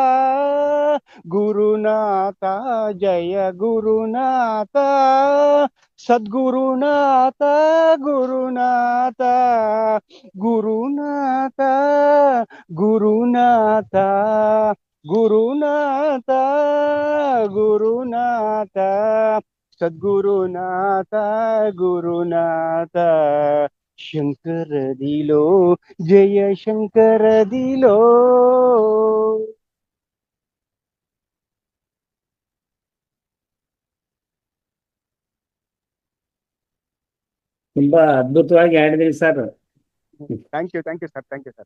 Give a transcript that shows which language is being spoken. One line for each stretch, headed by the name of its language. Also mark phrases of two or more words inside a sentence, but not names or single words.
Sanskrit: ಗುರುನಾಥ ಜಯ ಗುರುನಾಥ ಸದ್ಗುರುನಾಥ ಗುರುನಾಥ ಗುರುನಾಥ ಗುರುನಾಥ ಗುರುನಾಥ ಗುರುನಾಥ ಸದ್ಗುರುನಾಥ ಗುರುನಾಥ ಶಂಕರದಿಲೋ ಜಯ ಶಂಕರದಿಲೋ
Kannada: ತುಂಬಾ ಅದ್ಭುತವಾಗಿ ಹಾಡಿದ್ರಿ ಸರ್.
English: thank you sir, thank you sir.